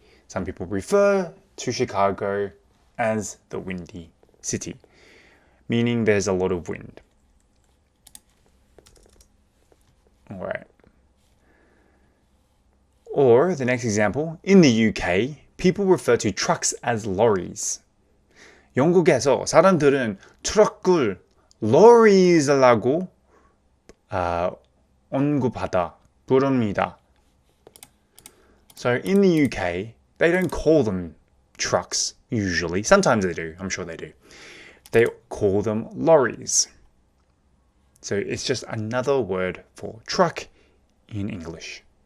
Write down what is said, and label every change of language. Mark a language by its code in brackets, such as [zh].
[en] Some people refer to Chicago as the Windy City, meaning there's a lot of wind. All right. Or the next example, in the UK, people refer to trucks as lorries. [ko] 영국에서 사람들은 트럭을 lorries라고 언급하다, 부릅니다. [en] So in the UK, they don't call them trucks usually. Sometimes they do. I'm sure they do. They call them lorries. So it's just another word for truck in English.